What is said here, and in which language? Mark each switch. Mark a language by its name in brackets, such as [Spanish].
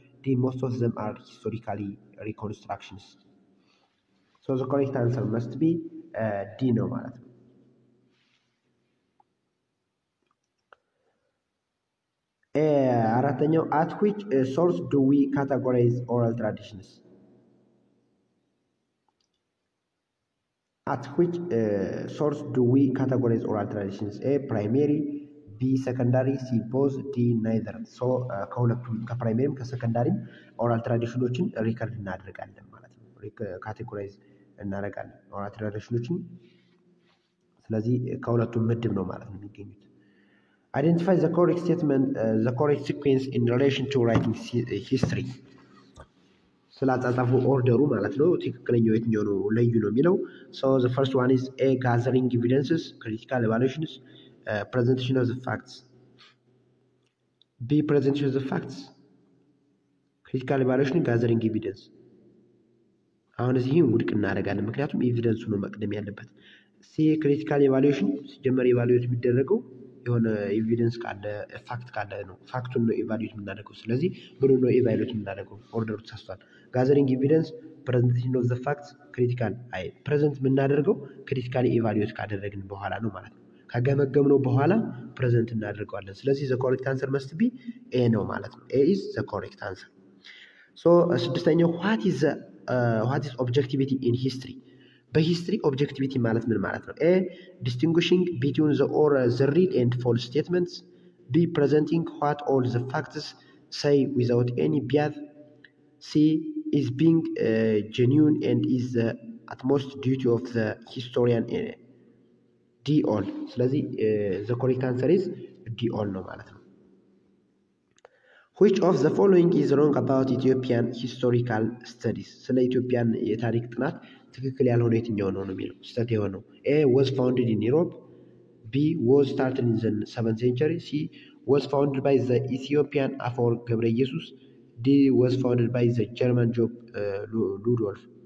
[English] D most of them are historically reconstructions. So the correct answer must be D [Amharic] ነው ማለት ነው። አራተኛው [English] at which source do we categorize oral traditions? at which source do we categorize oral traditions? A primary, B secondary, C both, D neither. [Amharic] so ከሁለቱም ከፕራይሜሪም ከሰከንዳሪም ኦራል ትራዲሽኖችን ሪከርድ እናደርጋለን ማለት ነው። ካቴጎራይዝ እናደርጋለን ኦራል ትራዲሽኖችን። ስለዚህ ከሁለቱም ምድብ ነው ማለት ነው የሚገኙት። [English] identify the correct statement, the correct sequence in relation to writing history. [Amharic] ስላጻጻፉ ኦርደሩ ማለት ነው ትክክለኛው የትኛው ነው ለዩ ነው የሚለው። [English] so the first one is A gathering evidences, critical evaluations, presentation of the facts. B presentation of the facts, critical evaluation, gathering evidence. [Amharic] አሁን እዚህ ውድቅ እናደርጋለን ምክንያቱም ኤቪደንሱ ነው መቅደም ያለበት። ሲ ክሪቲካል ኤቫሉዌሽን ሲጀመር ኤቫሉዌት የሚደረገው የሆነ ኤቪደንስ ካለ ፋክት ካለ ነው ፋክቱን ነው ኢቫሉዌት የምናደርገው። ስለዚህ ምኑ ነው ኢቫሉዌት የምናደርገው? ኦርደሩ ተሳስቷል። [English] ጋዘሪንግ ኤቪደንስ ፕሬዘንቴሽን ኦፍ ዘ ፋክትስ [Amharic] ክሪቲካል ፕሬዘንት የምናደርገው ክሪቲካሊ ኢቫሉዌት ካደረግን በኋላ ነው ማለት ነው። ከገመገምነው በኋላ ፕሬዘንት እናደርገዋለን። ስለዚህ [English] ዘ ኮሬክት አንሰር መስት ቢ ኤ [Amharic] ነው ማለት ነው። [English] ኤ ኢዝ ዘ ኮሬክት አንሰር። [Amharic] ሶ ስድስተኛው [English] ዋት ኢዝ ኦብጀክቲቪቲ ኢን ሂስትሪ። [Amharic] በሂስትሪ ኦብጀክቲቪቲ ማለት ምን ማለት ነው? [English] ኤ ዲስቲንጉሽንግ ቢትዊን ዘ ሪል ኤንድ ፎልስ ስቴትመንትስ። ቢ ፕሬዘንቲንግ ዋት ኦል ዘ ፋክትስ say without any bias. C is being genuine and is the utmost duty of the historian. D all. [Amharic] ስለዚህ [English] the correct answer is D all [Amharic] ነው ማለት ነው። [English] which of the following is wrong about Ethiopian historical studies? [Amharic] ስለ ኢትዮጵያን የታሪክ ጥናት ትክክል ያልሆነ የትኛው ነው የሚለው ስህተት የሆነው? [English] A was founded in Europe. B was started in the 7th century. C was founded by the Ethiopian Afework Gebre Jesus. D was founded by the German Job Ludolf.